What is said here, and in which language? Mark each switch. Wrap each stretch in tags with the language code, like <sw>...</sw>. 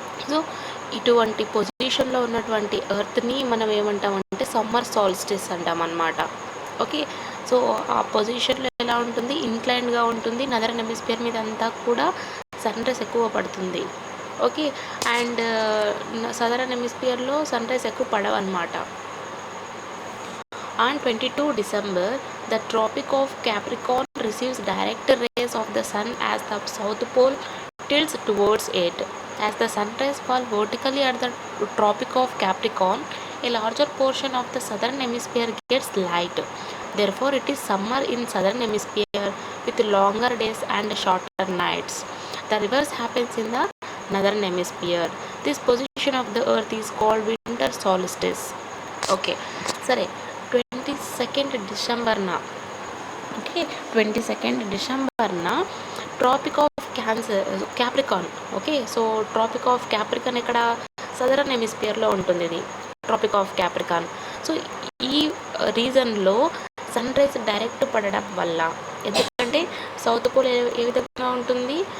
<te>So ఇటువంటి పొజిషన్లో ఉన్నటువంటి ఎర్త్ని మనం ఏమంటామంటే సమ్మర్ సాల్స్టిస్ అంటాం అన్నమాట. ఓకే, సో ఆ పొజిషన్లో ఎలా ఉంటుంది? ఇన్క్లైన్డ్గా ఉంటుంది. నదరన్ హెమిస్ఫియర్ మీద అంతా కూడా సన్ రైజ్ ఎక్కువ పడుతుంది. Okay, and southern హెమిస్ఫియర్లో sun rise ఎక్కువ పడవన్నమాట.</te> <en>On 22 December, the Tropic of Capricorn receives direct rays of the sun as the South Pole tilts towards it. As the sun rays fall vertically at the Tropic of Capricorn, a larger portion of the southern hemisphere gets light. Therefore, it is summer in southern hemisphere with longer days and shorter nights. The reverse happens in the northern hemisphere. This position of the earth is called winter solstice.</en> <te>Okay, సరే, 22nd డిసెంబర్న, okay, 22nd డిసెంబర్న trophic of Capricorn. Okay, so trophic of Capricorn ఇక్కడ southern హెమిస్ఫియర్లో ఉంటుంది. ఇది trophic of Capricorn. So ఈ రీజన్లో sun rise direct పడడం వల్ల, ఎందుకంటే south pole ఏ విధంగా ఉంటుంది?</te>